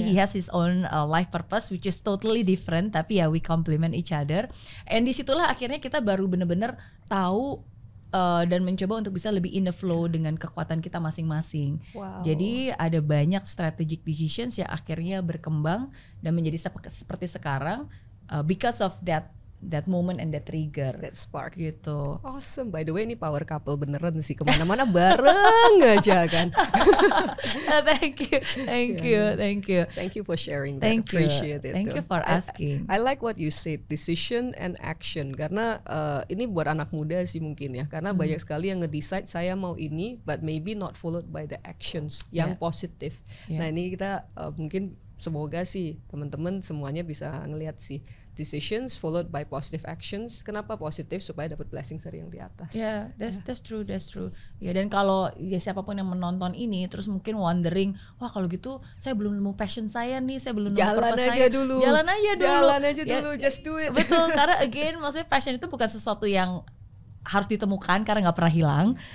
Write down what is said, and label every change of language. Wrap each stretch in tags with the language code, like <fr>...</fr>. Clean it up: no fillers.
<en>He has his own life purpose which is totally different,</en> <id>tapi ya</id> <en>we complement each other.</en> <id>And disitulah akhirnya kita baru benar-benar tahu dan mencoba untuk bisa lebih</id> <en>in the flow</en> <id>dengan kekuatan kita masing-masing. Jadi ada banyak strategic decisions yang akhirnya berkembang dan menjadi seperti sekarang</id> <en>because of that moment and that trigger, that spark</en> <id>gitu. Awesome.</id> <en>By the way,</en> <id>ini power couple beneran sih, kemana-mana bareng aja kan.</id> <en>Thank you. Thank you for sharing that. Appreciate it. Thank you for asking. I like what you said, decision and action.</en> <id>Karena ini buat anak muda sih mungkin ya. Karena banyak sekali yang nge-decide saya mau ini,</id> <en>but maybe not followed by the actions</en> <id>yang positif. Nah ini kita mungkin semoga sih teman-teman semuanya bisa ngelihat sih.</id> <en>Decisions followed by positive actions.</en> <id>Kenapa positif? Supaya dapat blessing dari yang di atas.</id> <en>That's true.</en> <id>Ya, dan kalau siapapun yang menonton ini terus mungkin wondering, wah kalau gitu saya belum nemu passion saya nih, saya belum nemu purpose saya. Jalan aja dulu.</id> <en>Just do it.</en> <id>Betul, karena again maksudnya passion itu bukan sesuatu yang harus ditemukan karena nggak pernah hilang.</id>